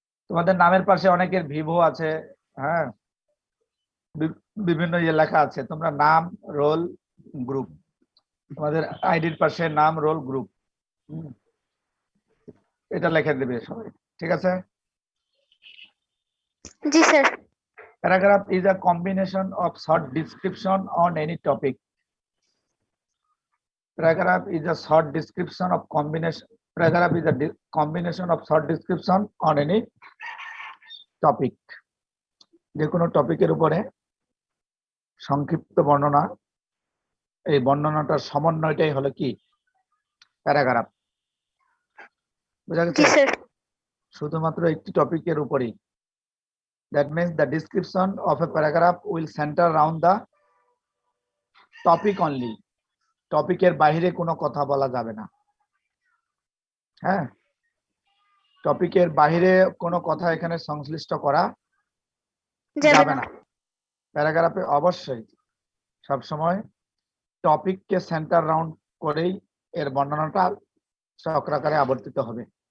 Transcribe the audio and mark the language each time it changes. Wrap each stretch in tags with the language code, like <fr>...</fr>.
<bn>তোমাদের নামের পাশে অনেকের ভিভো আছে, হ্যাঁ, বিভিন্ন ইয়ে লেখা আছে। তোমরা নাম, রোল, গ্রুপ, তোমাদের আইডির পাশে নাম, রোল, গ্রুপ, এটা লিখে দেবে সবাই, ঠিক আছে? জি sir.</bn> <en>Paragraph is a combination of short description on any topic. Paragraph is a short description of combination. Paragraph is a combination of short description on any topic.</en> <bn>যে কোনো টপিকের উপরে সংক্ষিপ্ত বর্ণনা, এই বর্ণনাটার সমন্বয়টাই হলো কি প্যারাগ্রাফ। বুঝা জি গেছে? স্যার। শুধুমাত্র একটি টপিকের উপরেই।</bn> <en>That means the description of a paragraph will center around the topic only.</en> <bn>টপিকের বাইরে কোনো কথা বলা যাবে না। হ্যাঁ, টপিকের বাইরে কোনো কথা এখানে সংশ্লিষ্ট করা যাবে না। প্যারাগ্রাফে অবশ্যই সবসময় টপিককে সেন্টার রাউন্ড করেই এর বর্ণনাটা চক্রাকারে আবর্তিত হবে।</bn>